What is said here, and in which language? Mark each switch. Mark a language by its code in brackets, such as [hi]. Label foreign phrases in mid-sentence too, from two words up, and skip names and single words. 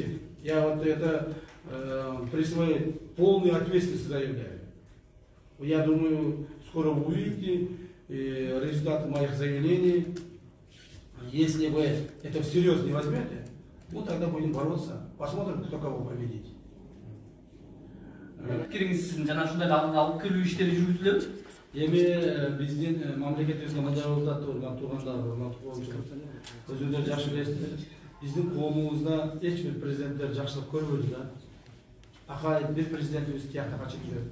[ru] Я вот это при своей полной ответственности заявляю. Я думаю, скоро вы увидите результаты моих заявлений. Если вы это всерьез не возьмете, ну тогда будем бороться. Посмотрим, кто кого победит. [ky] Пикириңиз сиздин жана ушундай алып келүү иштери жүргүзүлөбү? Эми биздин мамлекетибизде мындай болуп атат, туугандар, урматтуу коомчулук. Өзүңөр жакшы билесиздер. Биздин коомубузда эч бир президенттер жакшылык көрбөдү да. Акай бир президентибиз тиякта качып жүрөт.